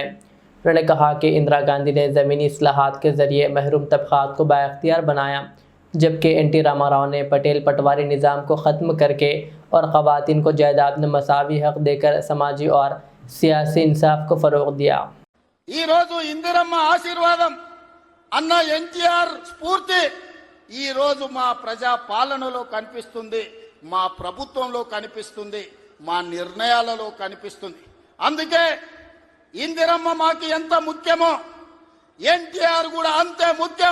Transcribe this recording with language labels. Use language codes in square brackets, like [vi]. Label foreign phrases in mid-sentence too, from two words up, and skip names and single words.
[ur] انہوں نے کہا کہ اندرا گاندھی نے زمینی اصلاحات کے ذریعے محروم طبقات کو بااختیار بنایا، جبکہ NT راما راؤ نے پٹیل پٹواری نظام کو ختم کر کے اور خواتین کو جائیداد میں مساوی حق دے کر سماجی اور سیاسی انصاف کو فروغ دیا۔ [te] ఈ రోజు ఇందిరమ్మ ఆశీర్వాదం అన్న NTR స్ఫూర్తి ఈ రోజు మా ప్రజా పాలనలో కనిపిస్తుంది, మా ప్రభుత్వంలో కనిపిస్తుంది, మా నిర్ణయాలలో కనిపిస్తుంది। అందుకే ఇందిరమ్మ మాకు ఎంత ముఖ్యమో NTR కూడా అంతే ముఖ్యం।